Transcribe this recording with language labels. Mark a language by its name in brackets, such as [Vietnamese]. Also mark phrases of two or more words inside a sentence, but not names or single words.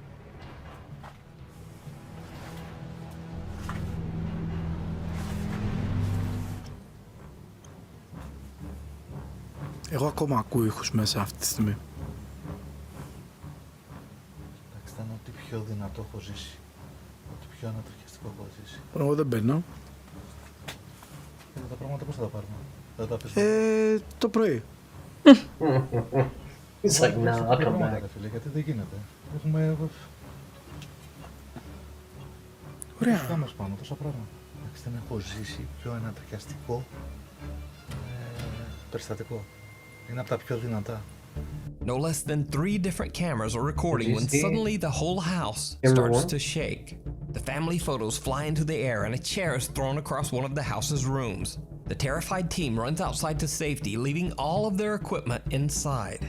[Greek] Εγώ ακόμα ακούω ήχους μέσα αυτή τη στιγμή. Εντάξει, ήταν ό,τι πιο δυνατό έχω ζήσει. Ό,τι πιο ανατριχιαστικό έχω ζήσει. Εγώ δεν μπαίνω. Τα πράγματα πώς θα τα πάρουμε? Θα τα πεις? Το πρωί. [English] It's like, nah, I'll come back. [Greek] Φίλε, γιατί δεν γίνεται. Έχουμε... Ωραία. Αυτά μας πάνω, τόσα πράγματα. Εντάξει, δεν έχω ζήσει πιο ανατριχιαστικό περιστατικό. Είναι από τα πιο δυνατά. [English] No less than 3 different cameras are recording when suddenly the whole house starts to shake. The family photos fly into the air and a chair is thrown across one of the house's rooms. The terrified team runs outside to safety, leaving all of their equipment inside.